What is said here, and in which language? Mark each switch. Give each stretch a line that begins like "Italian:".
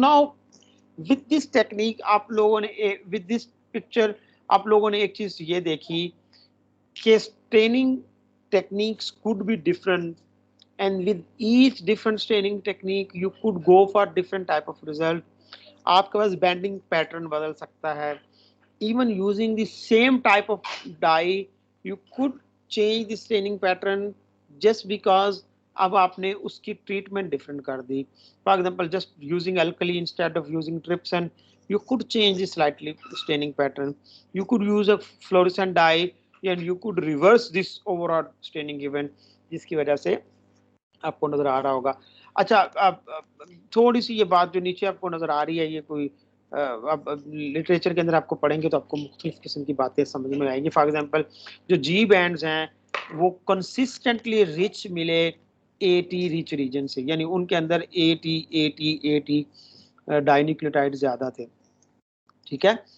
English: so now with this technique
Urdu: آپ لوگوں نے
English: With this picture آپ لوگوں نے ایک چیز یہ دیکھی کہ staining techniques could be different, and with each different staining technique you could go for different type of result.
Urdu: آپ کے پاس بینڈنگ پیٹرن بدل سکتا ہے.
English: Even using the same type of dye you could change the staining pattern just because
Urdu: اب آپ نے اس کی treatment different کر دی.
English: For example just using alkali instead of using trypsin you could change the slightly staining pattern. You could use a fluorescent dye and you could reverse this overall staining event,
Urdu: جس کی وجہ سے آپ کو نظر آ رہا ہوگا. اچھا تھوڑی سی یہ بات جو نیچے آپ کو نظر آ رہی ہے یہ کوئی اب لٹریچر کے اندر آپ کو پڑھیں گے تو آپ کو مختلف قسم کی باتیں سمجھ میں آئیں گی. فار ایگزامپل جو جی بینڈز ہیں وہ کنسسٹنٹلی رچ ملے اے ٹی ریچ ریجن سے, یعنی ان کے اندر اے ٹی ڈائی نیوکلیوٹائڈ زیادہ تھے. ٹھیک ہے,